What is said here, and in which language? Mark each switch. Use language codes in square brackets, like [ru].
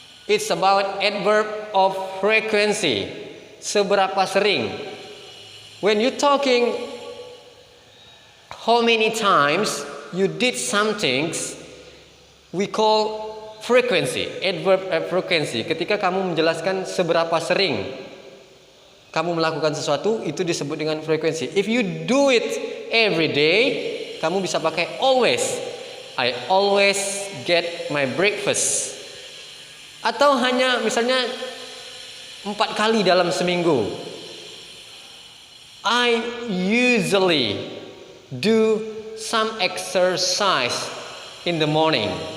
[en] It's about adverb of frequency. [id] Seberapa sering. [en] When you talking how many times you did some things, we call frequency. Adverb of frequency. [id] Ketika kamu menjelaskan seberapa sering kamu melakukan sesuatu, itu disebut dengan frekuensi. [en] If you do it every day, [id] kamu bisa pakai [en] always. I always get my breakfast. [id] Atau hanya misalnya 4 kali dalam seminggu. [en] I usually do some exercise in the morning.